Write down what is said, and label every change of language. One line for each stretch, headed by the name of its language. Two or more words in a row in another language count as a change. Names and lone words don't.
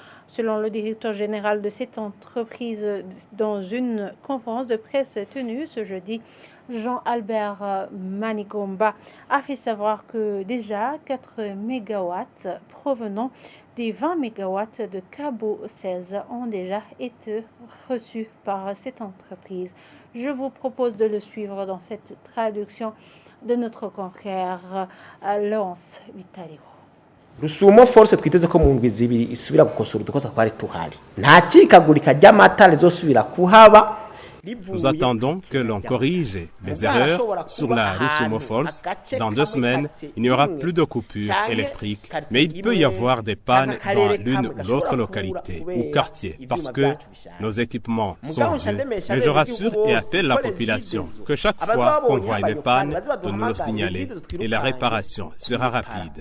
French: Selon le directeur général de cette entreprise, dans une conférence de presse tenue ce jeudi, Jean-Albert Manigomba a fait savoir que déjà 4 mégawatts provenant des 20 mégawatts de Cabo 16 ont déjà été reçus par cette entreprise. Je vous propose de le suivre dans cette traduction de notre confrère Laurence Vitalio.
Rundi: Rusumo force twiteze ko mu ndwi zibiri isubira gukosora udukosa twari tuhari nta cikagurika ry'amata rizosubira kuhaba.
French: Nous attendons que l'on corrige les erreurs sur la Rusumo Falls. Dans 2 semaines, il n'y aura plus de coupures électriques. Mais il peut y avoir des pannes dans l'une ou l'autre localité ou quartier parce que nos équipements sont vieux. Mais je rassure et appelle la population que chaque fois qu'on voit une panne, de nous le signaler et la réparation sera rapide.